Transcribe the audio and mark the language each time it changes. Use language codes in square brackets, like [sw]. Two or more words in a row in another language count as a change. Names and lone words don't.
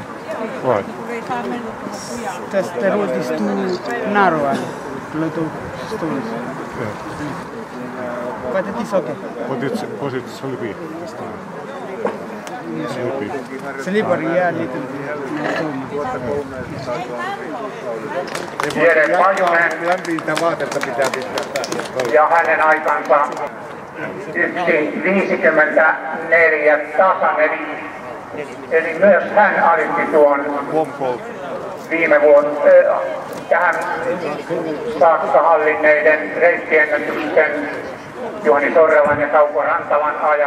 [en] Why? The road is too narrow and lot of stones. Yeah. But it is okay. Was it sleepy this time? Sleepy. Slippery, yeah, little bit. [fi] Jere Pajunen ja hänen aikansa 1.54 tasan, eli myös hän alitti tuon viime vuonna tähän saakka hallinneiden reittiennätyksen Juhani Sorrelan ja Kauko Rantalan ajat.